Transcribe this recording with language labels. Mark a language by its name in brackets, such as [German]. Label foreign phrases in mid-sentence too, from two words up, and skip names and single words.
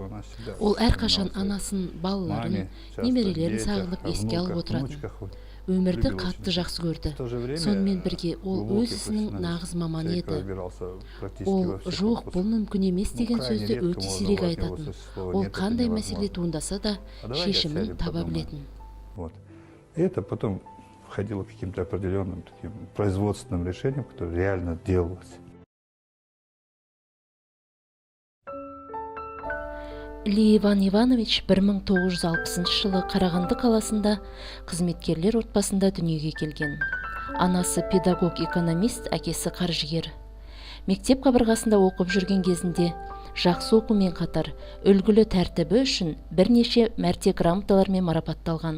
[Kazakh] Ол әрқашан анасын, балаларын, немерелерін сағынып еске алып отыратын. Өмірді қатты жақсы көрді. Сонымен бірге ол өз ісінің нағыз маманы еді. Ол жоқ, бұл мүмкін емес деген сөзді өте сирек айтатын. Ол қандай мәселе туындаса да шешімін таба білетін. [Russian] Это потом входило к каким-то определенным таким производственным решениям, которые реально делалось. [Kazakh] Ли Иван Иванович 1960 жылы Қарағанды қаласында қызметкерлер отбасында дүниеге келген. Анасы педагог-экономист, әкесі қаржыгер. Мектеп қабырғасында оқып жүрген кезінде жақсы оқумен қатар үлгілі тәртібі үшін бірнеше мәрте грамоталармен марапатталған.